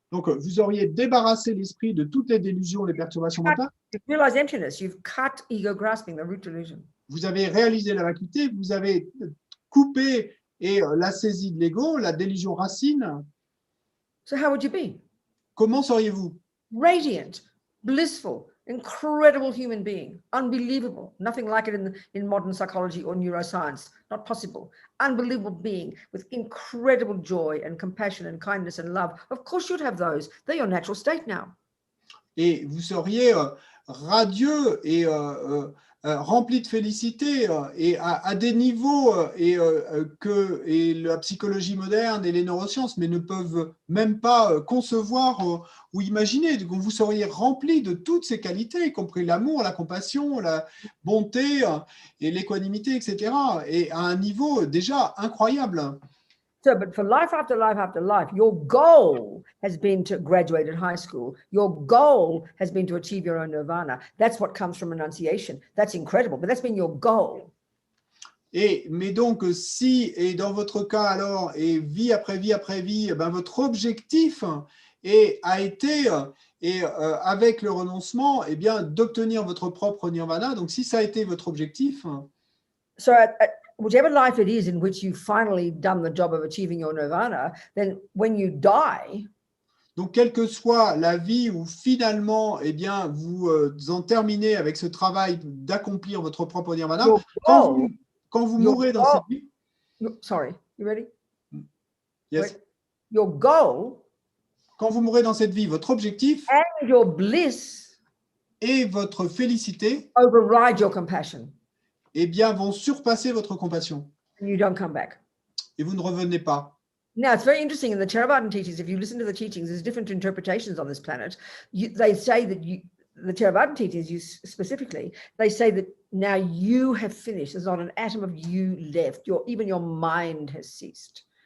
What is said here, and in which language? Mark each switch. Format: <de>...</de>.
<fr>Donc, vous auriez débarrassé l'esprit de toutes les délusions, les perturbations mentales.</fr> <en>You've realized emptiness. You've cut ego grasping, the root delusion.</en> <fr>Vous avez réalisé la vacuité, vous avez coupé la saisie de l'ego, la délusion racine.</fr> <en>So how would you be?</en> <fr>Comment seriez-vous?</fr> <en>Radiant, blissful, incredible human being, unbelievable. Nothing like it in modern psychology or neuroscience. Not possible. Unbelievable being with incredible joy and compassion and kindness and love. Of course you'd have those. They're your natural state now.</en> <fr>Et vous seriez radieux et rempli de félicité et à des niveaux que la psychologie moderne et les neurosciences mais ne peuvent même pas concevoir ou imaginer. Donc, vous seriez rempli de toutes ces qualités, y compris l'amour, la compassion, la bonté et l'équanimité, etc. Et à un niveau déjà incroyable.</fr> <en>So, but for life after life after life, your goal has been to graduate at high school. Your goal has been to achieve your own nirvana. That's what comes from renunciation. That's incredible, but that's been your goal.</en> <fr>Mais donc, si, et dans votre cas alors, et vie après vie après vie, ben votre objectif a été, avec le renoncement, eh bien, d'obtenir votre propre nirvana. Donc, si ça a été votre objectif.</fr> <en>So, whichever life it is in which you've finally done the job of achieving your nirvana, then when you die,</en> <fr>Donc, quelle que soit la vie où finalement, eh bien, vous en terminez avec ce travail d'accomplir votre propre nirvana,</fr> <en>Your goal,</en> <fr>quand vous</fr> <en>your</en> <fr>mourrez dans</fr> <en>goal-</en> <fr>cette vie,</fr> <en>sorry, you ready? yes, Wait. Your goal</en> <fr>quand vous mourrez dans cette vie, votre objectif</fr> <en>and your bliss</en> <fr>et votre félicité,</fr> <en>override your compassion,</en> <fr>eh bien, vont surpasser votre compassion</fr> <en>and you don't come back.</en> <fr>et vous ne revenez pas.</fr> <en>Now, it's very interesting in the Theravadan teachings. If you listen to the teachings, there's different interpretations on this planet. They say that the Theravadan teachings, specifically, they say that now you have finished. There's not an atom of you left. Even your mind has ceased.</en>